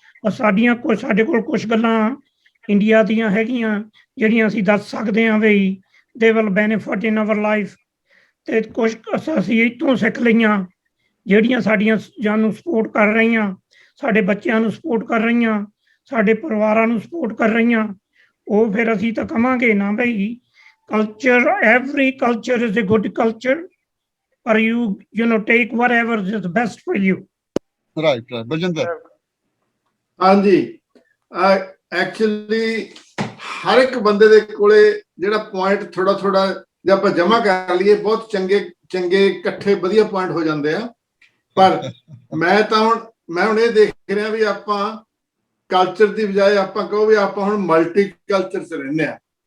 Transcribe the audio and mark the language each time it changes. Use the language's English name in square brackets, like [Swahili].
[Punjabi] ਸਾਡੀਆਂ ਕੁਝ, ਸਾਡੇ ਕੋਲ ਕੁਝ ਗੱਲਾਂ ਇੰਡੀਆ ਦੀਆਂ ਹੈਗੀਆਂ ਜਿਹੜੀਆਂ ਅਸੀਂ ਦੱਸ ਸਕਦੇ ਹਾਂ ਵੀ [English] they will benefit in our life, [Punjabi] ਤੇ ਕੁਝ ਅਸੀਂ ਇੱਥੋਂ ਸਿੱਖ ਲਈਆਂ ਜਿਹੜੀਆਂ ਸਾਡੀਆਂ ਜਾਨ ਸਪੋਰਟ ਕਰ ਰਹੀਆਂ, ਸਾਡੇ ਬੱਚਿਆਂ ਨੂੰ ਸਪੋਰਟ ਕਰ ਰਹੀਆਂ, ਸਾਡੇ ਪਰਿਵਾਰਾਂ ਨੂੰ ਸਪੋਰਟ ਕਰ ਰਹੀਆਂ। ਉਹ ਫਿਰ ਅਸੀਂ ਤਾਂ ਕਵਾਂਗੇ ਨਾ ਬਈ [English] culture, every culture is a good culture, or you know take whatever is best for you. right Baljinder. [Punjabi] ਹਾਂਜੀ, ਐਕਚੁਅਲੀ ਹਰ ਇੱਕ ਬੰਦੇ ਦੇ ਕੋਲੇ ਜਿਹੜਾ ਪੁਆਇੰਟ ਥੋੜਾ ਜੇ ਆਪਾਂ ਜਮਾ ਕਰ ਲਈਏ ਬਹੁਤ ਚੰਗੇ ਇਕੱਠੇ ਵਧੀਆ ਪੁਆਇੰਟ ਹੋ ਜਾਂਦੇ ਆ। ਪਰ ਮੈਂ ਹੁਣ ਇਹ ਦੇਖ ਰਿਹਾ ਵੀ ਆਪਾਂ ਕਲਚਰ ਦੀ ਬਜਾਏ ਆਪਾਂ ਕਹੋ ਵੀ ਆਪਾਂ ਹੁਣ ਮਲਟੀ ਕਲਚਰ 'ਚ ਰਹਿੰਦੇ ਆ।